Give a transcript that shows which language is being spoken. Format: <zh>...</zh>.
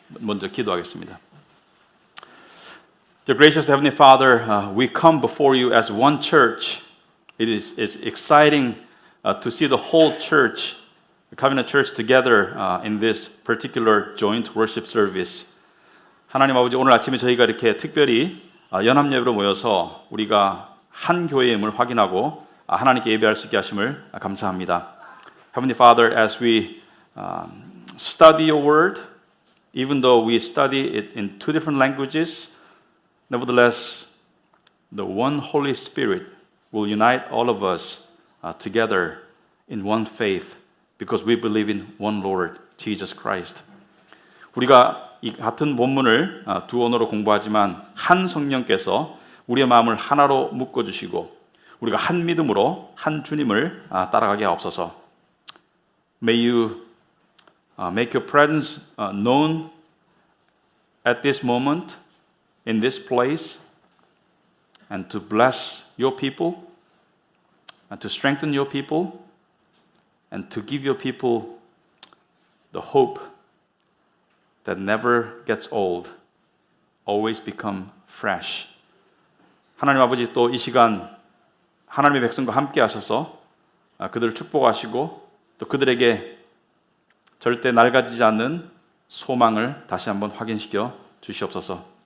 <ko>먼저 기도하겠습니다.</ko> <en>Dear gracious Heavenly Father, we come before you as one church. It's exciting to see the whole church, the Covenant Church, together in this particular joint worship service.</en> <ko>하나님 아버지, 오늘 아침에 저희가 이렇게 특별히 연합 예배로 모여서 우리가 한 교회임을 확인하고 하나님께 예배할 수 있게 하심을 감사합니다.</ko> <en>Heavenly Father, as we study your word, even though we study it in two different languages, nevertheless, the one Holy Spirit will unite all of us together in one faith because we believe in one Lord, Jesus Christ.</en> <ko>우리가 이 같은 본문을 두 언어로 공부하지만 한 성령께서 우리의 마음을 하나로 묶어주시고 우리가 한 믿음으로 한 주님을 따라가게 하옵소서.</ko> <en>May you make your presence known at this moment in this place and to bless your people and to strengthen your people and to give your people the hope that never gets old, always become fresh.</en> <ko>하나님 아버지, 또 이 시간 하나님의 백성과 함께 하셔서 그들을 축복하시고 또 그들에게 절대 낡아지지 않는 소망을 다시 한번 확인시켜 주시옵소서.</ko>